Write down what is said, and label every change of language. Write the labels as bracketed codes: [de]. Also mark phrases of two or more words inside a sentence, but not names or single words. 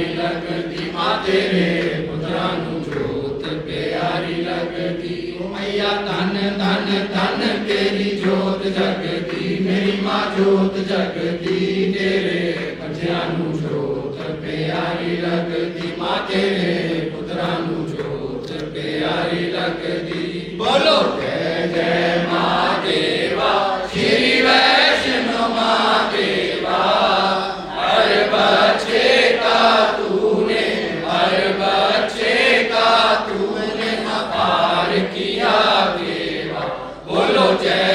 [pa] ਲੱਗਦੀ ਮਾਂ ਤੇਰੇ ਪੁੱਤਰਾਂ ਨੂੰ ਜੋਤ ਪਿਆਰੀ ਲੱਗਦੀ ਮਈਆ ਧੰਨ ਧੰਨ ਧੰਨ धन ਤੇਰੀ ਜੋਤ ਜਗਦੀ ਮੇਰੀ ਮਾਂ ਜੋਤ ਜਗਦੀ ਤੇਰੇ ਬੱਚਿਆਂ ਨੂੰ ਜੋਤ ਪਿਆਰੀ ਲੱਗਦੀ ਮਾਂ ਤੇਰੇ ਪੁੱਤਰਾਂ ਨੂੰ ਜੋਤ ਪਿਆਰੀ ਲੱਗਦੀ [hi] बोलो जय जय महादेवा श्री वैष्णो महादेवा हर बच्चे का तूने अपार किया देवा बोलो जय